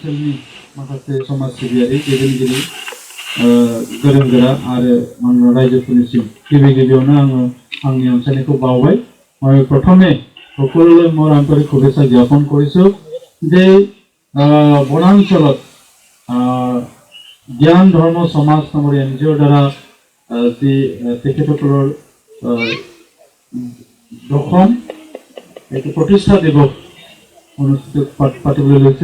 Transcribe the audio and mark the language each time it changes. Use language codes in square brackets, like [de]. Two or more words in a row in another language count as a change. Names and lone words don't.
[brx] ओनसोलनि माखासे समाज सिबियारि दैदेनगिरि गोरों गोरा आरो रायजोफोरनिसिम गिबियावनो आङो आंनि अनसायनायखौ बावबाय। [as] মই प्रथमे সকলোলৈ মোৰ আন্তৰিক শুভেচ্ছা জ্ঞাপন কৰিছোঁ যে বনাঞ্চলত জ্ঞান ধৰ্ম সমাজ নামৰ NGOৰ দ্বাৰা যি তেখেতসকলৰ দশম এইটো প্ৰতিষ্ঠা দিৱস অনুষ্ঠিত পাতিবলৈ লৈছে।